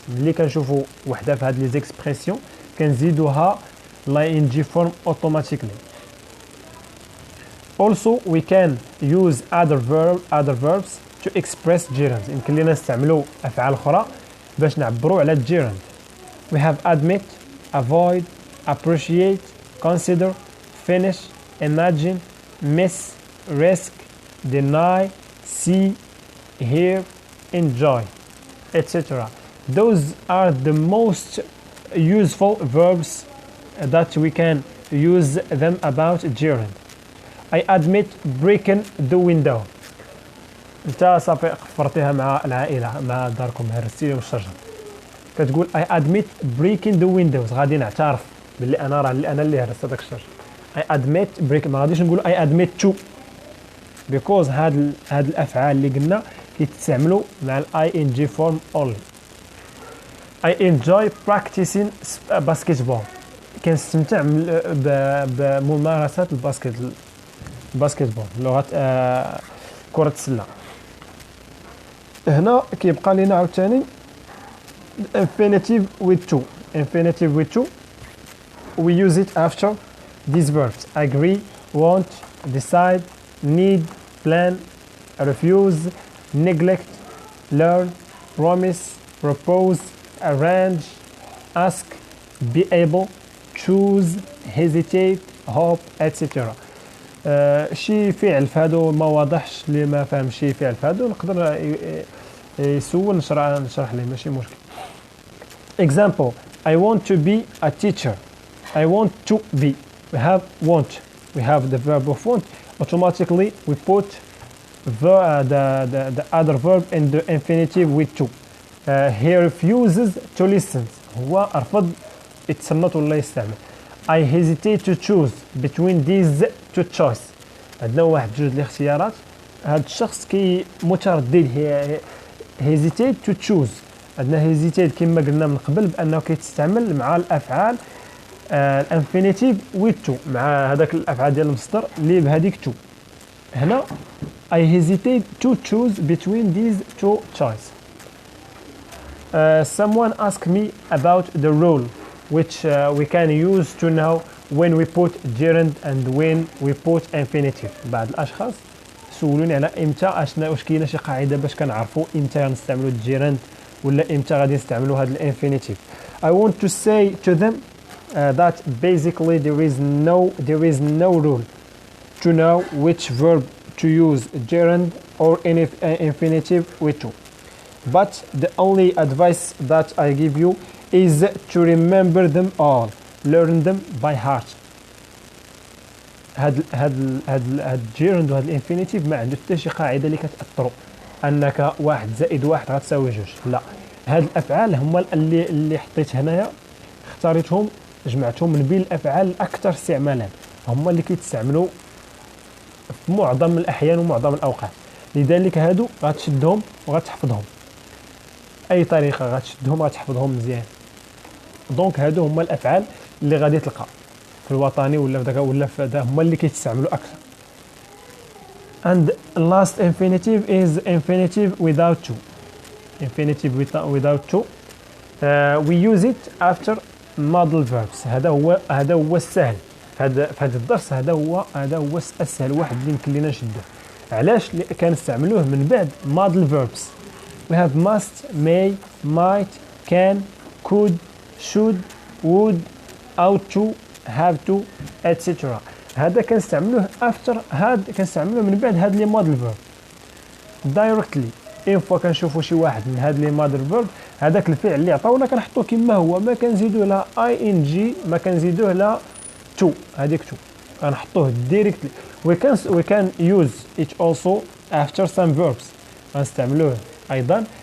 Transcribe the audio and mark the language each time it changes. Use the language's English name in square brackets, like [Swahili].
[Arabic] ملي كنشوفوا وحده في هاد لي زيكسبرسيون كنزيدوها [English] ing form automatically. Also we can use other verbs to express gerunds. [Arabic] يمكن لنا نستعملوا افعال اخرى باش نعبروا على gerund. [English] We have admit, avoid, appreciate, consider, finish, imagine, miss, risk, deny, see, hear, enjoy, etc. Those are the most useful verbs that we can use them about gerund. I admit breaking the window. [Arabic] انت صافي خفرتيها مع العائله مع داركم هرستي والشجر كتقول [English] I admit breaking the windows. [Arabic] غادي نعترف باللي انا اللي هرست هذاك الشجر. [English] I admit break. [Arabic] ما غاديش نقول [English] I admit to because [Arabic] هاد الافعال اللي قلنا كيتستعملوا مع الاي ان جي فورم [English] only. I enjoy practicing basketball. [Arabic] كنستمتع بممارسة الباسكتبول لغة كرة السلة. هنا كيبقى لنا عاوتاني infinitive with to. [English] We use it after these verbs: agree, want, decide, need, plan, refuse, neglect, learn, promise, propose, arrange, ask, be able, choose, hesitate, hope, etc. [Arabic] شي فعل فهادو ما واضحش اللي ما فاهم شي فعل فهادو نقدر يسول نشرح ليه ماشي مشكل. [English] Example: I want to be a teacher. I want to be. We have want. We have the verb of want. Automatically we put the other verb in the infinitive with to. He refuses to listen. [Arabic] هو رفض يتصنت ولا يستعمل. [English] I hesitate to choose between these two choices. [Arabic] عندنا واحد جوج الاختيارات. هذا الشخص كي متردد. [English] hesitate to choose. [Arabic] عندنا hesitate كما قلنا من قبل بأنه كيتستعمل مع الأفعال الانفينيتيف with to مع هذاك الأفعال ديال المصدر اللي بهذيك to. هنا [English] I hesitate to choose between these two choices. Someone asked me about the rule which we can use to know when we put gerund and when we put infinitive. [Arabic] بعض الأشخاص سولوني على إمتى واش كاينة شي قاعدة باش كنعرفوا إمتى غنستعملوا gerund ولا إمتى غادي نستعملوا هذا الانفينيتيف. [English] I want to say to them that basically there is no rule to know which verb to use gerund or infinitive with to. But the only advice that I give you is to remember them all, learn them by heart. [Arabic] هاد gerund وهاد الانفينيتيف ما عنده حتى شي قاعده اللي كتاثروا انك 1 زائد 1 غتساوي 2. لا، هاد الافعال هما اللي حطيت هنايا اختاريتهم جمعتهم من بين الافعال الاكثر استعمالا، هما اللي كيتستعملوا في معظم الاحيان ومعظم الاوقات. لذلك هادو غتشدهم وغتحفظهم اي طريقه، غتشدهم غتحفظهم مزيان. دونك هادو هما الافعال اللي غادي تلقى في الوطني ولا في داك ولا في هذا هما اللي كيتستعملوا اكثر. [English] And last infinitive is infinitive without to. Infinitive without to. We use it after modal verbs. [Arabic] هذا هو السهل. في هذا الدرس هذا هو السهل واحد اللي يمكن لنا نشدوه. علاش كنستعملوه من بعد modal verbs. [English] We have must, may, might, can, could, should, would, ought to, have to, etc. [Arabic] هذا كنستعملوه [English] after [Arabic] كنستعملوه من بعد هاد لي modal verb. [English] directly [Arabic] فوا كنشوفوا شي واحد من هاد لي modal verb هذاك الفعل اللي عطاونا كنحطوه كما هو، ما كنزيدوه لا ing، ما كنزيدوه لا to، هذيك to كنحطوه directly. [English] we can use it also after some verbs. [Arabic] غنستعملوه ايضا.